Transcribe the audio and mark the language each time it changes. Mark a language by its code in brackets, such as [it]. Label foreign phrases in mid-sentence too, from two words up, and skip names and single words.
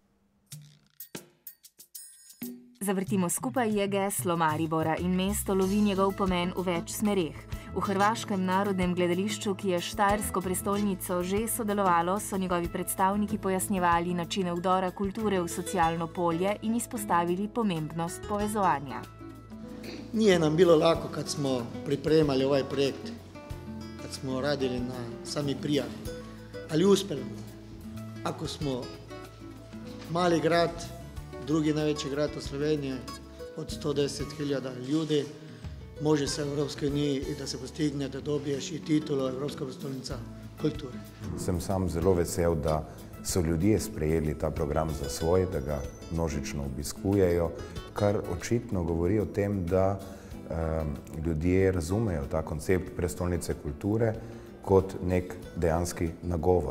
[sl] Zavrtimo skupaj je geslo Maribora in mesto lovi njegov pomen v več smereh. V Hrvaškem narodnem gledališču, ki je s štajersko prestolnico že sodelovalo, so njegovi predstavniki pojasnjevali načine vdora kulture v socialno polje in izpostavili pomembnost povezovanja. [hr] Nije nam bilo lako kad smo pripremali ovaj projekt, kad smo radili na sami prijavi, ali uspjeli. Ako smo mali grad, drugi najveći grad u Sloveniji, od 110.000 ljudi, može se u Evropskoj uniji i da se postigne, da dobiješ i titulo [sl] Evropska prestolnica kulture. Sem sam zelo vesel, da so ljudje sprejeli ta program za svoj, da ga množično obiskujejo, kar očitno govori o tem, da ljudje razumejo ta koncept prestolnice kulture kot nek dejanski nagovor.